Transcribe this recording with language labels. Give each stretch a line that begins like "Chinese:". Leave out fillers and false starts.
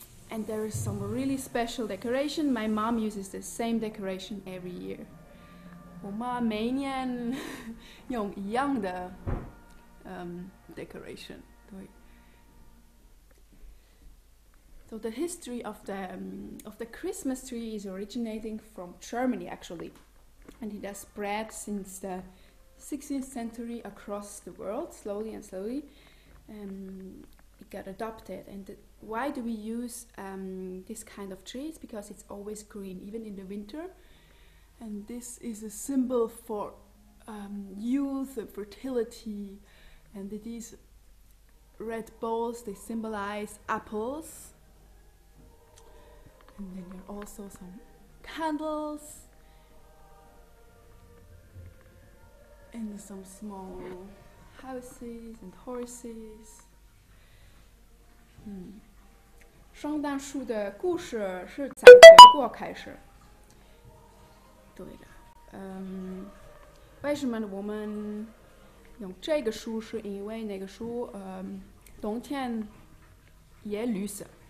English: And there is some really special decoration. My mom uses the same decoration every year.
Chinese: 我妈每年用一样的decoration. 对。
English: So the history of the Christmas tree is originating from Germany actually, and it has spread since the 16th century across the world, slowly and slowly. It got adopted. And why do we use this kind of trees? Because it's always green, even in the winter. And this is a symbol for youth and fertility. And these red balls, they symbolize apples. And then there are also some candles. And some small houses and horses.
Chinese: 圣诞树的故事是在德国开始。对了，为什么我们用这个树？是因为那个树，冬天也绿色。